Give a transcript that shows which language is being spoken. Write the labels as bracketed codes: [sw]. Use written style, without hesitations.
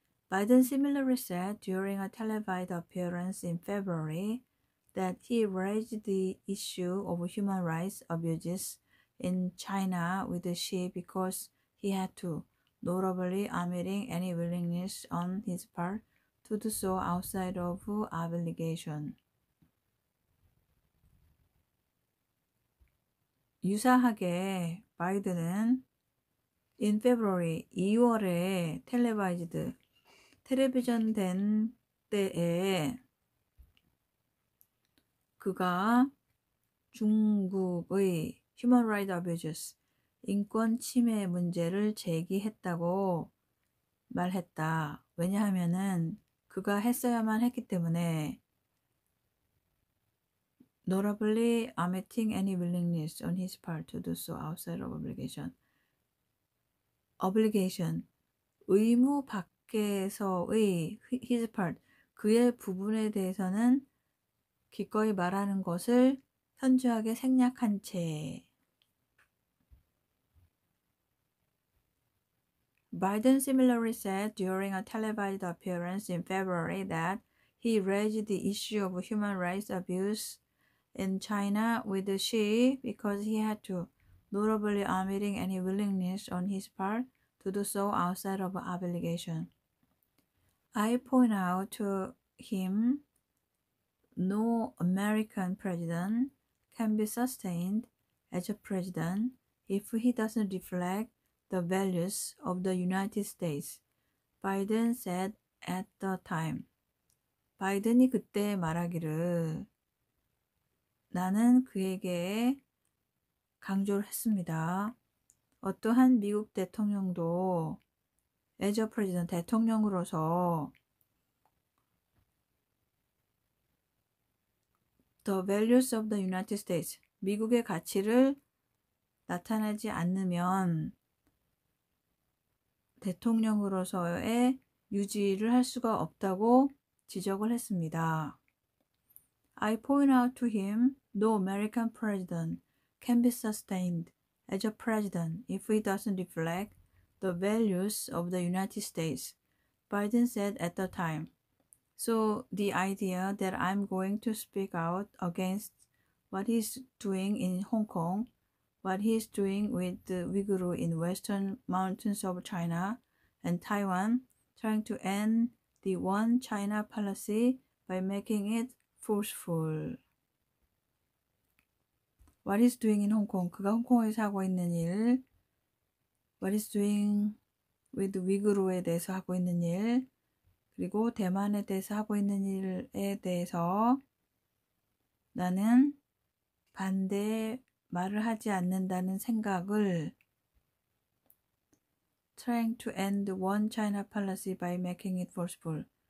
[en] Biden similarly said during a televised appearance in February that he raised the issue of human rights abuses in China with Xi because he had to, notably omitting any willingness on his part to do so outside of obligation. [ko] 유사하게 바이든은 [en] in February [ko] 2월에 텔레비전 된 때에 그가 중국의 [en] human rights abuses, [ko] 인권 침해 문제를 제기했다고 말했다. 왜냐하면은 그가 했어야만 했기 때문에 [en] notably omitting any willingness on his part to do so outside of obligation. obligation, [ko] 의무 밖에서의 [en] his part, [ko] 그의 부분에 대해서는 기꺼이 말하는 것을 현저하게 생략한 채. [en] Biden similarly said during a televised appearance in February that he raised the issue of human rights abuse in China with Xi because he had to, notably omitting any willingness on his part to do so outside of obligation. I point out to him no American president can be sustained as a president if he doesn't reflect the values of the United States, Biden said at the time. [ko] 바이든이 그때 말하기를 나는 그에게 강조를 했습니다. 어떠한 미국 대통령도 [en] as a president, [ko] 대통령으로서 [en] the values of the United States, [ko] 미국의 가치를 나타내지 않으면 대통령으로서의 유지를 할 수가 없다고 지적을 했습니다. [en] I point out to him, no American president can be sustained as a president if he doesn't reflect the values of the United States, Biden said at the time. So the idea that I'm going to speak out against what he's doing in Hong Kong, what he's doing with the Uyghur in western mountains of China and Taiwan, trying to end the one China policy by making it forceful. What he's doing in Hong Kong, [ko] 그가 홍콩에서 하고 있는 일, [en] what he's doing with Uyghur [ko] 에 대해서 하고 있는 일, 그리고 대만에 대해서 하고 있는 일에 대해서 나는 반대 말을 하지 않는다는 생각을 [en] trying to end one China policy by making it forceful.